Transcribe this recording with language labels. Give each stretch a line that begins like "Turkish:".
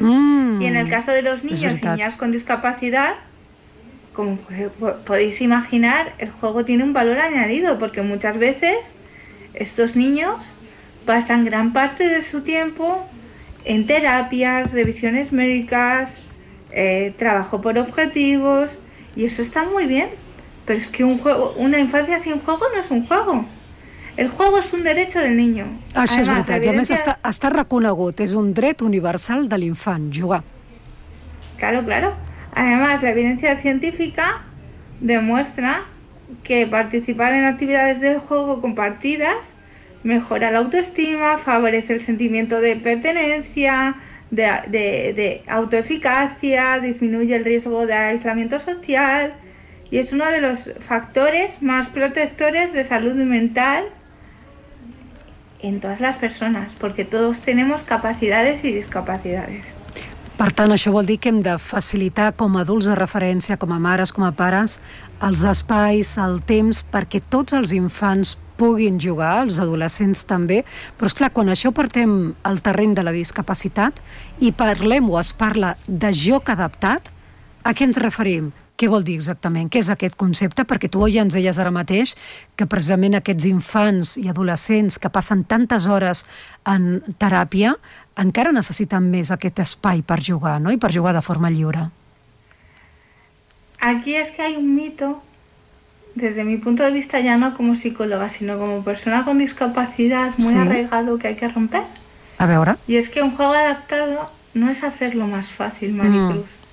Spanish: Y en el caso de los niños y niñas con discapacidad, como podéis imaginar, el juego tiene un valor añadido, porque muchas veces estos niños pasan gran parte de su tiempo en terapias, revisiones médicas, trabajo por objetivos, y eso está muy bien, pero es que un juego, una infancia sin juego no es un juego. El juego es un derecho del niño.
Catalan: Això és veritat, i a més està reconegut, és un dret universal de l'infant, jugar.
Spanish: Claro, claro. Además, la evidencia científica demuestra que participar en actividades de juego compartidas mejora la autoestima, favorece el sentimiento de pertenencia, de autoeficacia, disminuye el riesgo de aislamiento social y es uno de los factores más protectores de salud mental en todas las personas, porque todos tenemos capacidades y discapacidades.
Catalan: Per tant, això vol dir que hem de facilitar com a adults de referència, com a mares, com a pares, els espais, el temps, perquè tots els infants puguin jugar, els adolescents també, però és clar, quan això partem al terreny de la discapacitat i parlem o es parla de joc adaptat, a què ens referim? Què vol dir exactament? Què és aquest concepte? Perquè tu ja ens deies ara mateix que precisament aquests infants i adolescents que passen tantes hores en teràpia encara necessiten més aquest espai per jugar, no? I per jugar de forma lliure. Aquí és que hi ha un mito.
Spanish: Desde mi punto de vista, ya no como psicóloga, sino como persona con discapacidad muy arraigado que hay que romper. A ver, ahora. Y es que un juego adaptado no es hacerlo más fácil, Maricruz.